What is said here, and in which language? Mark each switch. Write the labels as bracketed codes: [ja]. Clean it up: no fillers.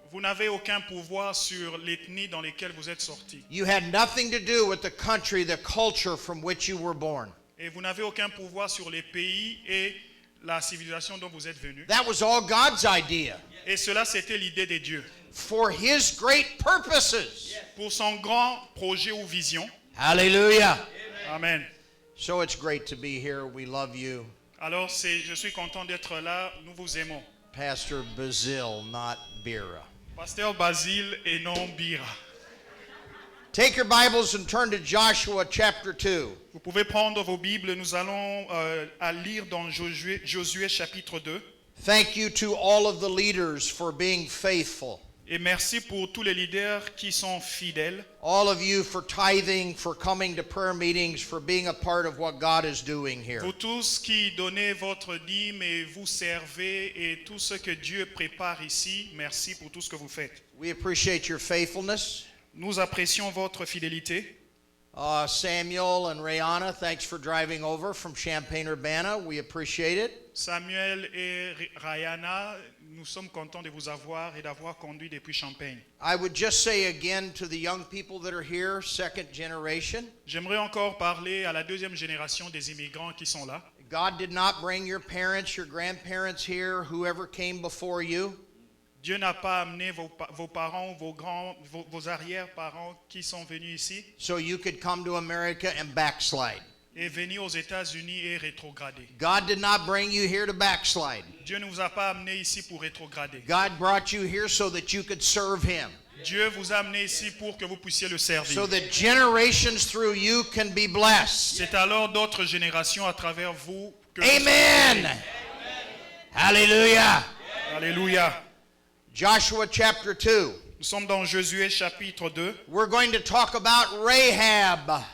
[fr] Vous n'avez aucun pouvoir sur l'ethnie dans laquelle vous êtes sortis. [en] You had nothing to do with the country, the culture from which you were born. [fr] Et vous n'avez aucun pouvoir sur les pays et la civilisation dont vous êtes venus. [en] That was all God's idea [fr] Et cela, c'était l'idée de Dieu. [en] for His great purposes. [fr] Pour son grand projet ou vision. [en] Hallelujah. Amen. So it's great to be here. We love you. [fr] Alors, je suis content d'être là. Nous vous aimons. [en] Pastor Basil, not Bira. [fr] Pasteur Basile et non Bira. [en] Take your Bibles and turn to Joshua chapter 2. [fr] Vous pouvez prendre vos Bibles. Nous allons à lire dans Josué chapitre 2. [en] Thank you to all of the leaders for being faithful. [fr] Et merci pour tous les leaders qui sont fidèles. [en] All of you for tithing, for coming to prayer meetings, for being a part of what God is doing here. [fr] Vous tous qui donnez votre dîme et vous servez et tout ce que Dieu prépare ici, merci pour tout ce que vous faites. [en] We appreciate your faithfulness. [fr] Nous apprécions votre fidélité. [en] Samuel and Rayana, thanks for driving over from Champaign-Urbana. We appreciate it. [fr] Samuel et Rayana, nous sommes contents de vous avoir et d'avoir conduit depuis Champagne. [en] I would just say again to the young people that are here, second generation, [fr] J'aimerais encore parler à la deuxième génération des immigrants qui sont là. [en] God did not bring your parents, your grandparents here, whoever came before you. [fr] Dieu n'a pas amené vos parents, vos arrière-parents qui sont venus ici [en] So you could come to America and backslide. [fr] et venir aux États-Unis et rétrograder. [en] God did not bring you here to backslide. [fr] Dieu ne vous a pas amené ici pour rétrograder. [en] God brought you here so that you could serve Him. [fr] Dieu vous a amené ici pour que vous puissiez le servir. [en] So that generations through you can be blessed. [fr] C'est alors d'autres générations à travers vous que [en] Amen. Hallelujah. [fr] Alléluia. [en] Joshua chapter 2. [fr] Nous sommes dans Josué chapitre 2. [en] We're going to talk about Rahab.